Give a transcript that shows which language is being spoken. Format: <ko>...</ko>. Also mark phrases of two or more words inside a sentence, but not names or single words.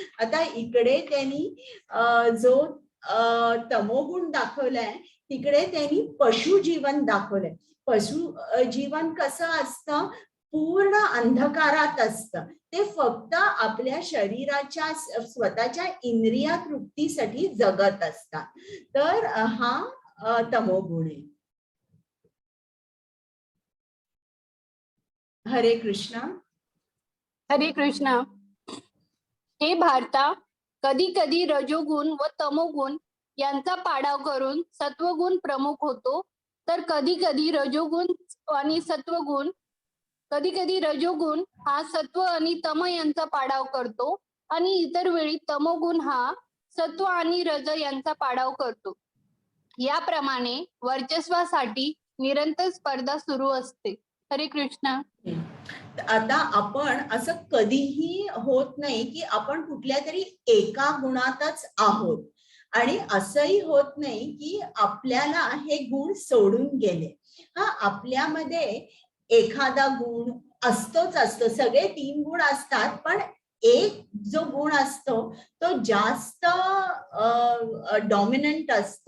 <mr>आता इकडे त्यांनी जो तमोगुण दाखवलाय तिकडे त्यांनी पशु जीवन दाखवलंय. पशु जीवन कसं असतं, पूर्ण अंधकारात असतं. ते फक्त आपल्या शरीराच्या स्वतःच्या इंद्रिया तृप्तीसाठी जगत असतात. तर हा तमोगुण आहे. हरे कृष्ण. हरे कृष्णा. हे भारता, कधी कधी रजोगुण व तमोगुण यांचा पाडाव करून सत्वगुण प्रमुख होतो, तर कधी कधी रजोगुण हा सत्व आणि तम यांचा पाडाव करतो आणि इतर वेळी तमोगुण हा सत्व आणि रज यांचा पाडाव करतो. याप्रमाणे वर्चस्वासाठी निरंतर स्पर्धा सुरू असते. हरे कृष्ण. आता आपण असं कधीही होत नाही की आपण कुठल्या तरी एका गुणातच आहोत, आणि असंही होत नाही की आपल्याला हे गुण सोडून गेले. आपल्यामध्ये एखादा गुण असतोच असतो, सगळे 3 गुण असतात, पण एक जो गुण असतो तो जास्त डॉमिनंट असतो.</mr>